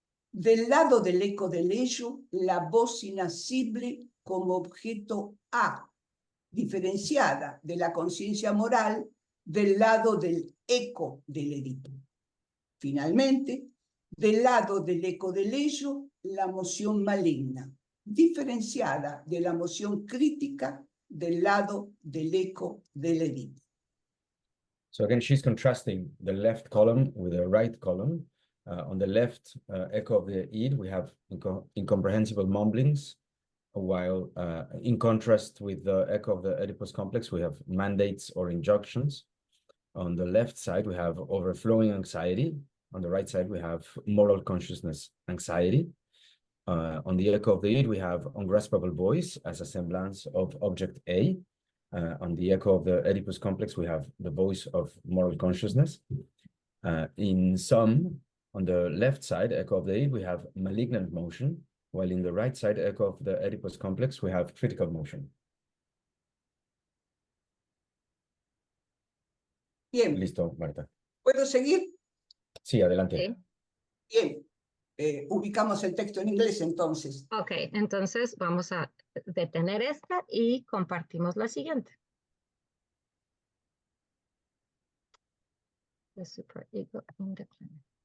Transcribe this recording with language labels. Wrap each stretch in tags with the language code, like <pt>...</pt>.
<es>Del lado del eco del ello, la voz inasible como objeto A, diferenciada de la conciencia moral del lado del eco del Edipo. Finalmente, del lado del eco del ello, la emoción maligna, diferenciada de la emoción crítica del lado del eco del Edipo.</es> <en>So again, she's contrasting the left column with the right column. On the left echo of the Id, we have incomprehensible mumblings, while in contrast with the echo of the Oedipus complex, we have mandates or injunctions. On the left side, we have overflowing anxiety. On the right side, we have moral consciousness anxiety. On the echo of the Id, we have ungraspable voice as a semblance of object A. On the echo of the Oedipus complex, we have the voice of moral consciousness. In sum, on the left side, echo of the Id, we have malignant motion, while in the right side, echo of the Oedipus complex, we have critical motion.</en> <es>Bien. Listo, Marta. ¿Puedo seguir? Sí, adelante. Sí. Bien. Ubicamos el texto en inglés entonces. Ok, entonces vamos a detener esta y compartimos la siguiente.</es> <en>The superego in the clinic.</en>